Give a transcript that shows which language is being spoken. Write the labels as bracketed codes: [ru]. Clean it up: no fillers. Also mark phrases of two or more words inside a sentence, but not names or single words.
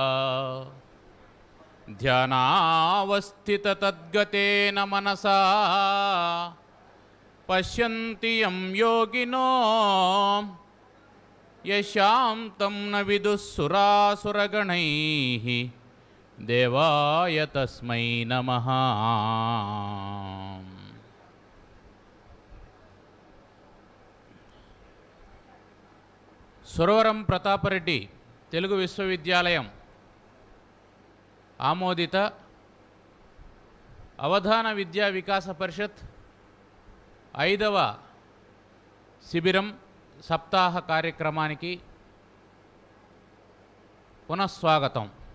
[sa] ध्यानावस्थिततद्गतेन मनसा पश्यन्ति यं योगिनो यशां तं न विदुः सुरासुरगणैः देवाय तस्मै नमः। [te] సురవరం ప్రతాపరెడ్డి తెలుగు విశ్వవిద్యాలయం ఆమోదిత అవధాన విద్యా వికాస పరిషత్ 5వ శిబిరం సప్తాహ కార్యక్రమానికి పునఃస్వాగతం.